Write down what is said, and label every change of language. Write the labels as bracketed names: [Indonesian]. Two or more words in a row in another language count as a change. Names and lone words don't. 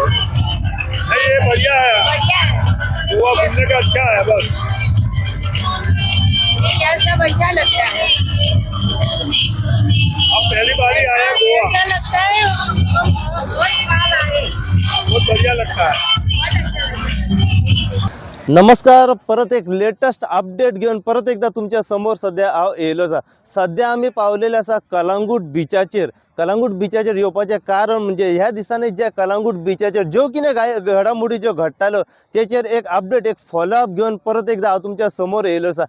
[Hindi] नहीं, ये बढ़िया है, गोवा घूमने का अच्छा है। बस ये सब अच्छा लगता है। हम पहली बार ही आए हैं गोवा, अच्छा लगता है, बहुत बार आए, बहुत बढ़िया लगता है। [Konkani] नमस्कार, परत एक [English] latest update [Konkani] घेऊन परत एकदा तुमच्या समोर सध्या येयलो आसा। सध्या आम्ही पावलेले असा कलंगूट बिचाचेर येवपाचें कारण म्हणजे ह्या दिसांनी जे कलंगूट बिचाचेर ज्यो कितें घडामोडी ज्यो घडटाल्यो तेचेर एक अपडेट एक फॉलोअप घेवन परत एकदा हांव तुमच्या समोर येयलो आसा।